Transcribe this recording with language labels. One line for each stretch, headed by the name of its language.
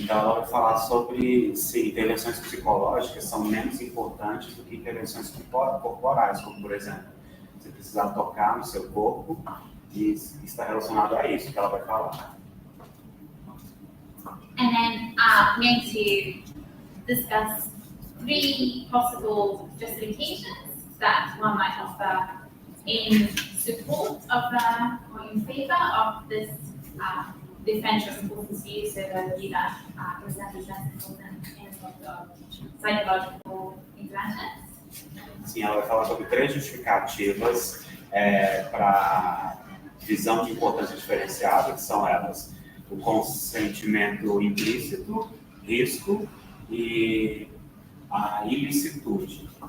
Portuguese: Sim, então ela vai falar sobre se intervenções psicológicas são menos importantes do que intervenções corporais, como por exemplo, você precisar tocar no seu corpo e está relacionado a isso que ela vai falar.
English: And then I'm going to discuss 3 possible justifications that one might offer in support of or in favor of this differential importance view, so the view that consent is less important in respect of psychological interventions.
Portuguese: Sim, ela vai falar sobre 3 justificativas para visão de importância diferenciada, que são elas: o consentimento implícito, risco e a ilicitude.